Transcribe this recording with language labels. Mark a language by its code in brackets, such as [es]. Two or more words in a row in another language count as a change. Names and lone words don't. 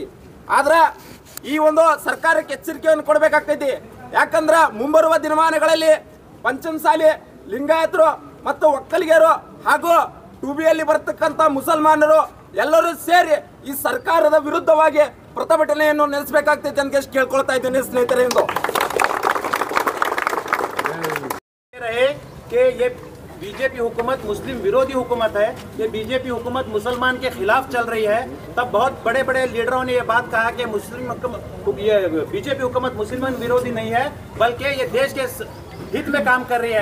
[kn] ಆದ್ರೆ ಈ ಒಂದು ಸರ್ಕಾರಕ್ಕೆ ಎಚ್ಚರಿಕೆಯನ್ನು ಕೊಡಬೇಕಾಗ್ತೈತಿ। ಯಾಕಂದ್ರೆ ಮುಂಬರುವ ದಿನಮಾನಗಳಲ್ಲಿ ಪಂಚಮಸಾಲಿ ಲಿಂಗಾಯತರು ಮತ್ತು ಒಕ್ಕಲಿಗರು ಹಾಗೂ ಟೂಬಿಯಲ್ಲಿ ಬರ್ತಕ್ಕಂಥ ಮುಸಲ್ಮಾನರು ಎಲ್ಲರೂ ಸೇರಿ ಈ ಸರ್ಕಾರದ ವಿರುದ್ಧವಾಗಿ ಪ್ರತಿಭಟನೆಯನ್ನು ನಡೆಸಬೇಕಾಗ್ತೈತೆ ಅಂತ ಕೇಳ್ಕೊಳ್ತಾ ಇದ್ದೀನಿ ಸ್ನೇಹಿತರೆ। [hi] कि ये बीजेपी हुकूमत मुस्लिम विरोधी हुकूमत है, ये बीजेपी हुकूमत मुसलमान के खिलाफ चल रही है। तब बहुत बड़े बड़े लीडरों ने ये बात कहा कि ये बीजेपी हुकूमत मुसलमान विरोधी नहीं है, बल्कि ये देश के हित में काम कर रही है।